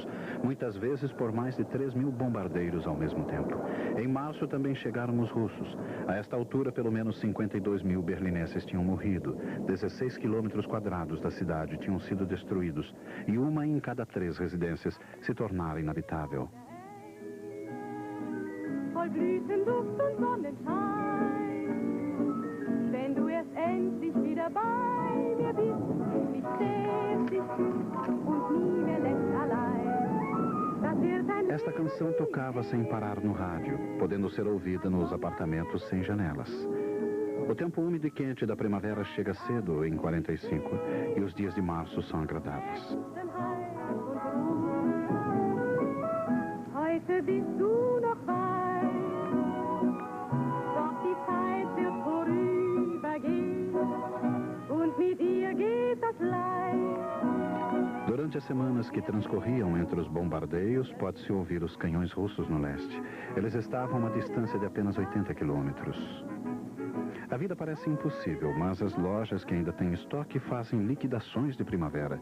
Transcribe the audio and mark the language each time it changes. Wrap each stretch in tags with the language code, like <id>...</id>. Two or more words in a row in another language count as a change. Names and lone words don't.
<pt>Muitas vezes por mais de 3.000 bombardeiros ao mesmo tempo. Em março também chegaram os russos. A esta altura, pelo menos 52.000 berlinenses tinham morrido. 16 quilômetros quadrados da cidade tinham sido destruídos. E uma em cada 3 residências se tornara inabitável.</pt> <de>Wenn du erst endlich wieder bei mir bist, mich zählst dich und nie mehr lässt allein. Das wird ein</de> <pt>Esta canção tocava sem parar no rádio, podendo ser ouvida nos apartamentos sem janelas. O tempo úmido e quente da primavera chega cedo em 45 e os dias de março são agradáveis.</pt> <de>Heute bist du noch weit, doch die Zeit wird vorübergehen und mit ihr geht das Leid.</de> <pt>Durante as semanas que transcorriam entre os bombardeios, pode-se ouvir os canhões russos no leste. Eles estavam a uma distância de apenas 80 quilômetros. A vida parece impossível, mas as lojas que ainda têm estoque fazem liquidações de primavera.</pt>